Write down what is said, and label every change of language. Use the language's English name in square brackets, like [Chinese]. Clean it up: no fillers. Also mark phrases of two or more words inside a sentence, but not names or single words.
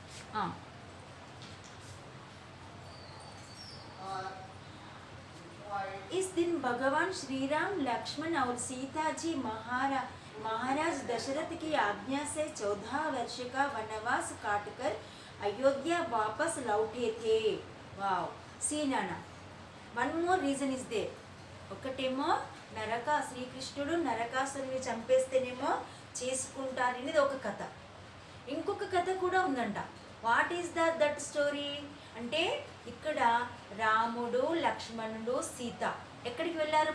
[Hindi] ఆ. इस दिन भगवान श्री राम, लक्ष्मण और सीता जी महाराज दशरथ की आज्ञा से 14 वर्ष का वनवास काटकर अयोध्या वापस लौटे थे. [English] wow. see नाना, one more reason is there. [Telugu] ఒకటేమో శ్రీకృష్ణుడు నరకాసురుని చంపేస్తేనేమో చేసుకుంటారనేది ఒక కథ. ఇంకొక కథ కూడా ఉందంట. [English] what is that story [Telugu] అంటే ఇక్కడ రాముడు, లక్ష్మణుడు, సీత ఎక్కడికి వెళ్ళారు?